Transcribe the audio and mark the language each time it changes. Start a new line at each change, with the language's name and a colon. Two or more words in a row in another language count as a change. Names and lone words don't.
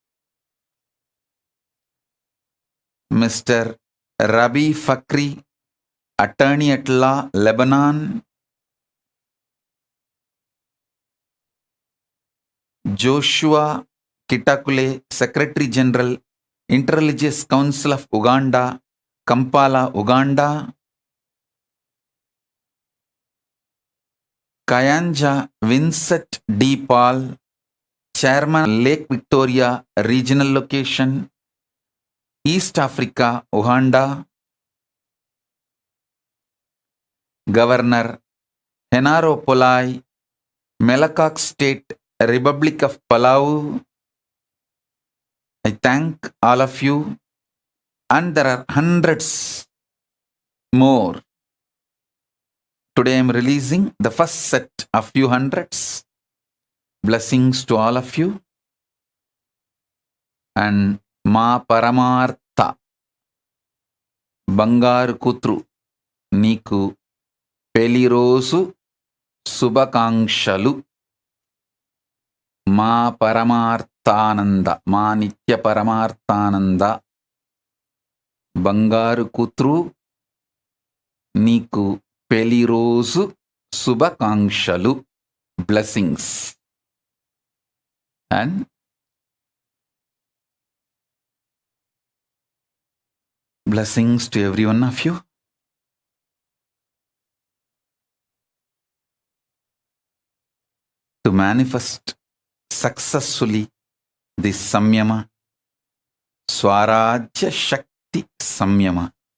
English: Mr. Rabi Fakri, Attorney at Law, Lebanon. Joshua Kitakule, Secretary General, Interreligious Council of Uganda, Kampala, Uganda. Kayanja Vincent D. Paul, Chairman, Lake Victoria Regional Location, East Africa, Uganda. Governor Henaro Polai, Melakok State, Republic of Palau. I thank all of you, and there are hundreds more. Today I am releasing the first set of few hundreds. Blessings to all of you.
Telugu: And Ma Paramartha బంగారు కూతురు నీకు పెళ్లిరోజు శుభాకాంక్షలు. Ma Paramarthananda, Ma Nitya Paramarthananda బంగారు కూతురు నీకు పెళ్లిరోజు శుభాకాంక్షలు.
English: Blessings. And blessings to every one of you. To manifest successfully this Samyama, Swarajya Shakti Samyama.